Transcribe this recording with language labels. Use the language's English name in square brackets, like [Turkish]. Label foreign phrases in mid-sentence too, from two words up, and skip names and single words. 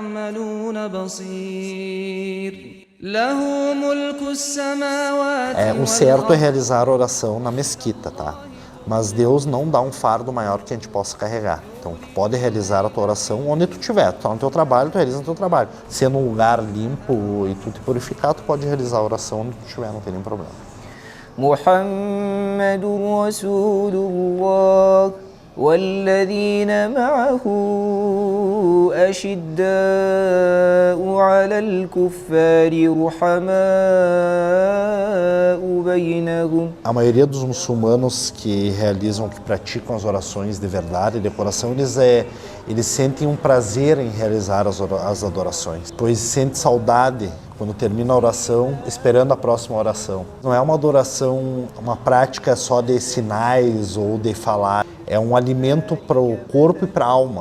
[Portuguese] O certo é realizar a oração na mesquita, tá? Mas Deus não dá um fardo maior que a gente possa carregar. Então tu pode realizar a tua oração onde tu estiver. Tu tá no teu trabalho, tu realiza no teu trabalho. Se é num lugar limpo e tu te purificar, tu pode realizar a oração onde tu estiver, não tem nenhum problema. [Arabic] محمد رسول الله والذين معه أشداء على الكفار رحماء بينهم. [Portuguese] A maioria dos muçulmanos que realizam, que praticam as orações de verdade, de coração, eles sentem um prazer em realizar as adorações, pois sente saudade quando termina a oração, esperando a próxima oração. Não é uma adoração, uma prática só de sinais ou de falar, é um alimento para o corpo e para a alma.